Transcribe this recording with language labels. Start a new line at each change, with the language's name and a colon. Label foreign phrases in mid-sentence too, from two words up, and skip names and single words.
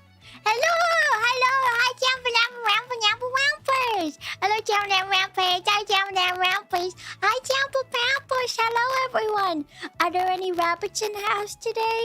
English: Hello, hi, Champers. Hello, Rampers. Hi, Rampers. Hi, Pampers. Hello, everyone. Are there any rabbits in the house today?